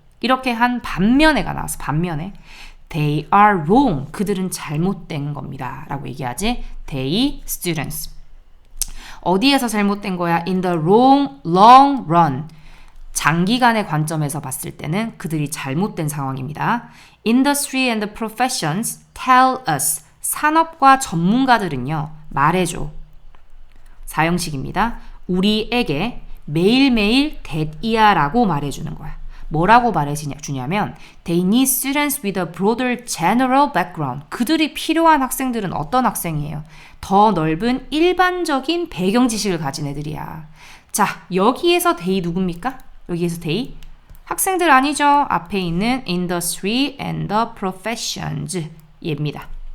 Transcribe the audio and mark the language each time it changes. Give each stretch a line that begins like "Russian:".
Korean: 이렇게 한 반면에가 나와서 반면에
English: they are wrong
Korean: 그들은 잘못된 겁니다 라고 얘기하지.
English: they students
Korean: 어디에서 잘못된 거야?
English: in the long run
Korean: 장기간의 관점에서 봤을 때는 그들이 잘못된 상황입니다.
English: industry and professions tell us
Korean: 산업과 전문가들은요 말해줘. 사형식입니다. 우리에게 매일매일 that이야 라고 말해주는 거야. 뭐라고 말해주냐면
English: they need students with a broader general background.
Korean: 그들이 필요한 학생들은 어떤 학생이에요? 더 넓은 일반적인 배경 지식을 가진 애들이야. 자, 여기에서 they 누굽니까? 여기에서 they 학생들 아니죠? 앞에 있는
English: industry and the professions
Korean: 얘입니다.